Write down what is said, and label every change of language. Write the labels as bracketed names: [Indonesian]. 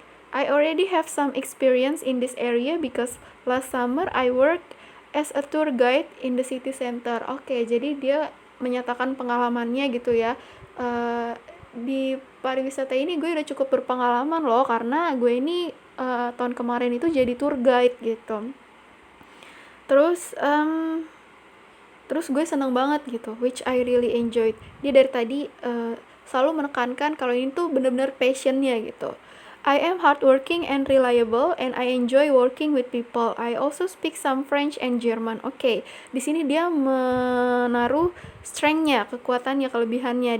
[English] I already have some experience in this area because last summer I worked as a tour guide in the city center. [Indonesian] Oke, jadi dia menyatakan pengalamannya gitu ya. Di pariwisata ini gue udah cukup berpengalaman loh, karena gue ini tahun kemarin itu jadi tour guide gitu. Terus Terus gue seneng banget gitu, [English] which I really enjoyed. [Indonesian] Dia dari tadi selalu menekankan kalau ini tuh bener-bener passionnya gitu. [English] I am hardworking and reliable, and I enjoy working with people. I also speak some French and German. [Indonesian] Oke, di sini dia menaruh strength-nya, kekuatannya, kelebihannya.